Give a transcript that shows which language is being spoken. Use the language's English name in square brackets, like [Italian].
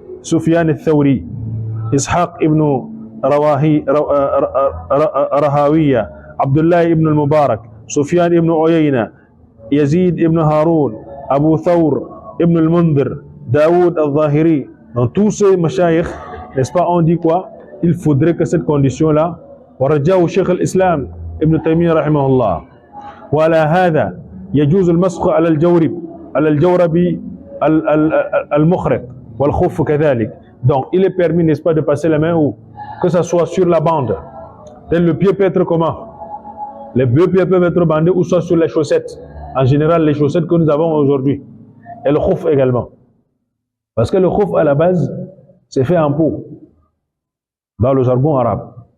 [French] Sufyan al-Thawri, Ishaq ibn Rahawiya, Abdullah ibn al-Mubarak, Sufyan ibn Uyayna, Yazid ibn Haroun, Abu Thawr ibn al-Mundhir, Daoud al-Zahiri. Donc tous ces mashayikh, n'est-ce pas, on dit quoi? Il faudrait que cette condition-là, [Arabic] ورجاه شيخ الإسلام ابن تيمية رحمه الله. وعلى هذا يجوز المسح على الجورب المخرق والخف كذلك. [French] Donc il est permis, n'est-ce pas, de passer la main où? Que ça soit sur la bande. Donc, le pied peut être comment? Les deux pieds peuvent être bandés ou soit sur les chaussettes. En général, les chaussettes que nous avons aujourd'hui. Et le khuf également. Parce que le khouf à la base, c'est fait en peau. Dans le jargon arabe.